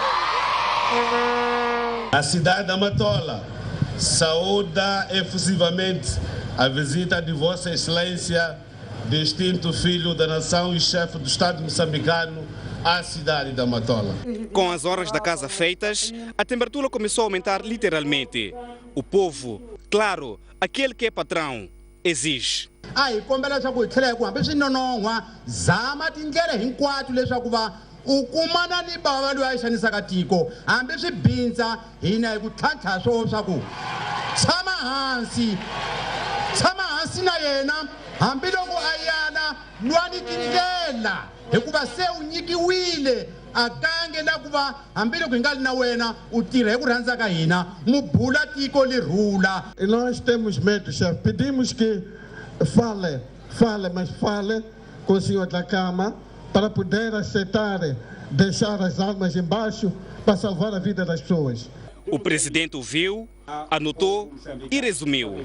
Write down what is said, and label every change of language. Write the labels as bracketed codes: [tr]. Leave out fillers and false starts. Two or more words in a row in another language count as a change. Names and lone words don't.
[pt] A cidade da Matola saúda efusivamente a visita de Vossa Excelência, distinto filho da nação e chefe do Estado moçambicano, à cidade da Matola. Com as horas da casa feitas, a temperatura começou a aumentar literalmente. O povo, claro, aquele que é patrão, exige. Ai, [ts] kombela leswaku hi tlhela hi ku hambi swi nonohwa zama tindlela hinkwato leswaku va u kumana ni bava loyi a xanisaka tiko hambi swi bindza hina hi ku tlhantlha swo swa ku tshama hansi na yena hambiloko ayana lwani tindlela hikuva se u nyikiwile akange na kuva hambiloko hi nga na wena u tirha hi ku rhandza ka hina mu bula tiko li rhula. [pt] E nós temos medo, chefe. Pedimos que fale, mas fale com o senhor da Câmara para poder aceitar deixar as armas embaixo para salvar a vida das pessoas. O presidente ouviu, anotou e resumiu.